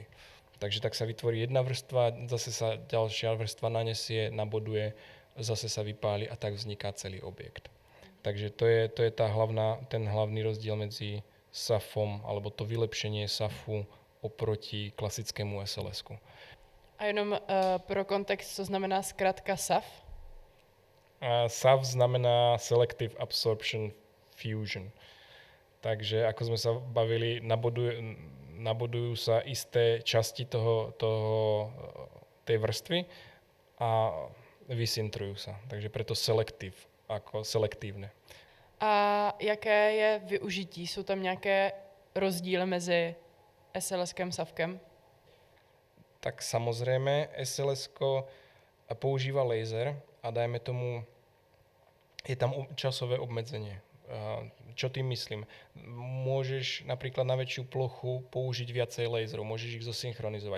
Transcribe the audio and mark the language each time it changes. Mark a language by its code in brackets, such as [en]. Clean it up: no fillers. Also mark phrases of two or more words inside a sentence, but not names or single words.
[sk] Takže tak sa vytvorí jedna vrstva, zase sa ďalšia vrstva nanesie, naboduje, zase sa vypáli a tak vzniká celý objekt. Takže to je ten hlavný rozdiel medzi SAFom, alebo to vylepšenie SAFu oproti klasickému SLS-ku. [cs] A jenom pro kontext, co znamená zkrátka SAF? [sk] SAF znamená [en] Selective Absorption Fusion. [sk] Takže ako sme sa bavili, nabodujú sa isté časti tej vrstvy a vysintrujú sa. Takže preto selective, ako selektívne. [cs] A jaké je využití? Jsou tam nějaké rozdíly mezi SLS-kem a SAFkem? [sk] Tak samozrejme, SLS-ko používa laser a dajme tomu, je tam časové obmedzenie. Čo tým myslím? Môžeš napríklad na väčšiu plochu použiť viacej laserov, môžeš ich zosynchronizovať.